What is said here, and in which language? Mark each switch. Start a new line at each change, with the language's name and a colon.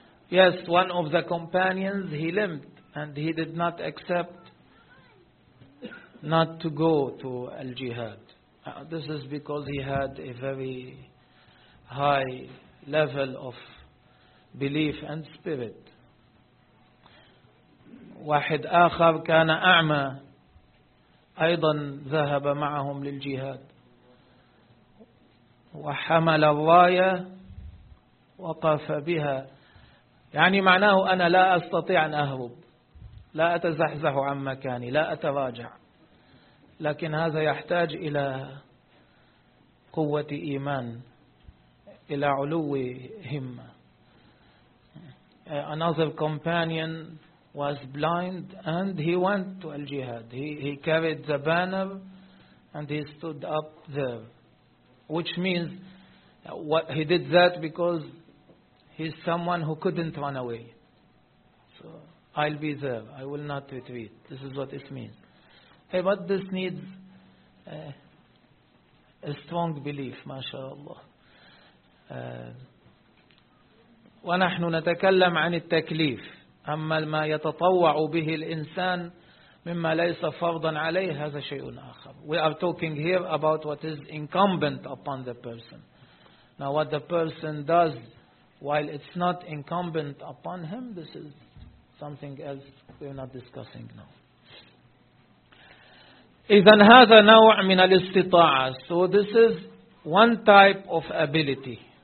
English: Yes, one of the companions he limped and he did not accept not to go to al-jihad. This is because he had a very high level of belief and spirit.
Arabic: واحد آخر كان أعمى أيضا ذهب معهم للجهاد وحمل الراية وقف بها، يعني معناه أنا لا أستطيع أن أهرب، لا أتزحزح عن مكاني، لا أتراجع، لكن هذا يحتاج إلى قوة إيمان، إلى علو همة.
English: Another companion was blind and he went to al-jihad. He carried the banner and he stood up there, which means what he did that because he's someone who couldn't run away. So I'll be there. I will not retreat. This is what it means. Hey, but this needs a strong belief, mashallah.
Arabic: ونحن نتكلم عن التكليف، أما ما يتطوع به الإنسان مما ليس فرضا عليه هذا شيء آخر.
English: We are talking here about what is incumbent upon the person. Now what the person does while it's not incumbent upon him, this is something else we're not discussing now.
Arabic: إذن هذا نوع من الاستطاعة.
English: So this is one type of ability.